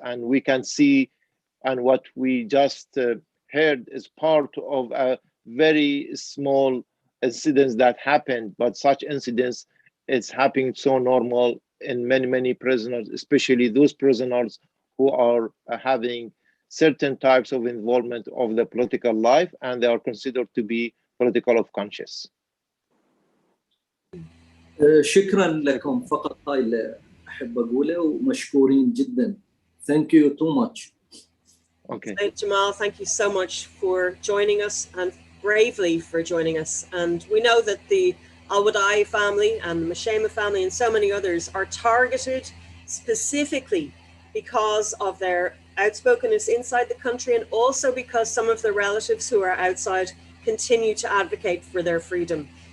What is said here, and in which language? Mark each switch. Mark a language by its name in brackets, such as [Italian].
[English] And we can see, and what we just heard is part of a very small incidents that happened, but such incidents is happening so normal in many, many prisoners, especially those prisoners who are having certain types of involvement of the political life, and they are considered to be political of conscience. [Arabic] شكرا لكم، فقط هاي اللي أحب أقوله، ومشكورين جدا. [English] Thank you too much. Okay. Jamal, thank you so much for joining us and bravely for joining us. And we know that the Al-Wadai family and the Mashema family and so many others are targeted specifically because of their outspokenness inside the country, and also because some of the relatives who are outside continue to advocate for their freedom.